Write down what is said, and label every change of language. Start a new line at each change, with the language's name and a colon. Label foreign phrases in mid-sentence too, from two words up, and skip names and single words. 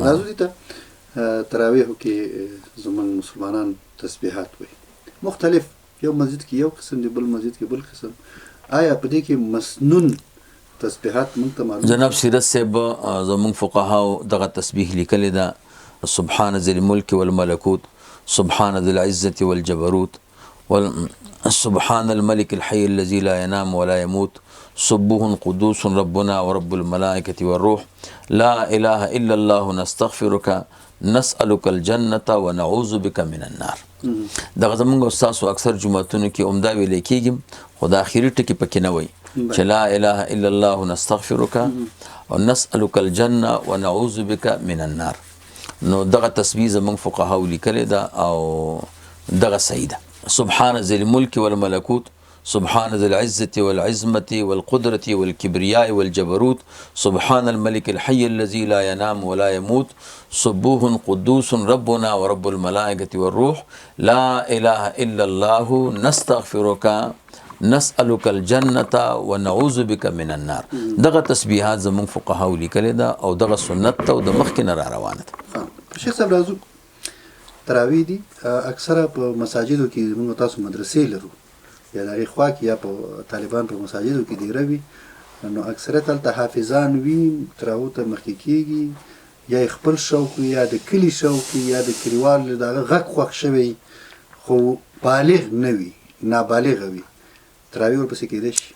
Pashto: راځو دې ته تراویحو کې زموږ مسلمانان تسبیحات وایي مختلف، یو مسجد کې یو قسم دی، بل مسجد کې بل قسم. آیا په دې کې مسنون تسبیحات موږ ته معلوم؟ جناب سیرت صاحب زموږ فقهاو دغه تسبیح لیکلې ده:
Arabic: سبحان ذي الملك والملكوت، سبحان ذي العزة والجبروت، سبحان الملك الحي الذي لا ينام ولا يموت، سبوح قدوس ربنا ورب الملائكة والروح، لا إله إلا الله نستغفرك نسألك الجنة ونعوذ بك من النار.
Pashto: دغه زمونږ استاسو اکثر جمعتونو کې عمده ویلی کېږي، خو د اخري ټکي پکې نه وایي چې
Arabic: لا اله الا الله نستغفرك ونسألك الجنة ونعوذ بك من النار.
Pashto: نو دغه تسبیح زمونږ فقهاو لیکلې ده او دغه صحیح ده.
Arabic: سبحان ذي الملك والملكوت، سبحان ذي العزة والعظمة والقدرة والكبرياء والجبروت، سبحان الملك الحي الذي لا ينام ولا يموت، سبوح قدوس ربنا ورب الملائكة والروح، لا إله إلا الله نستغفرك نسألك الجنة ونعوذ بك من النار.
Pashto: دغه تسبیحات زمون فقهاو لیکلې ده او دغه سنت ته او د مخکې نه را روانه ده. شیخ صاحب راځو تراویح دي اکثره په مساجدو کې موږ تاسو مدرسې لرو، یا د هغې خوا کې یا په طالبان په مساجدو کې دیره وي، نو اکثریت هلته حافظان وي، تراویحو ته مخکې کېږي، یا یې خپل شوق وي یا د کلي شوق وي یا د کلیوال د هغه غږ خوښ شوی خو بالغ نه وي، نابالغه وي، تراویح ورپسې کېدی شي؟